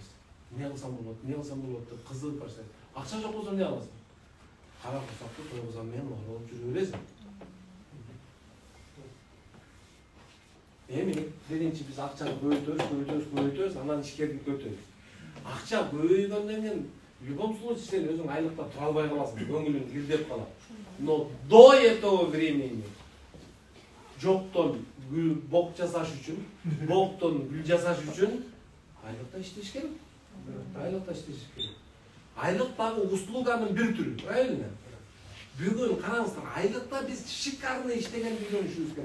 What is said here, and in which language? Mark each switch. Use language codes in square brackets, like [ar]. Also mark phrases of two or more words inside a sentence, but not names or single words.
[ky] Не кылсам болот деп кызыгып баштайт. Акча жок болсо эмне кыласың? Кара курсакты тойгузам мен олоп жүрө бересиң. Эми биринчи биз акчаны көбөйтөбүз, анан ишкердикти өтөбүз. Акча көбөйгөндөн кийин [ru] в любом случае [ky] сен өзүң айлыкта тура албай каласың, көңүлүң кирдеп калат. [ru] Но до этого времени [ky] жоктон бок жасаш үчүн, боктон гүл жасаш үчүн айлыкта иштеш керек. Айлык дагы услуганын бир түрү, правильно? Бүгүн караңыздар, айлыкта биз шикарный иштегенди үйрөнүшүбүз керек.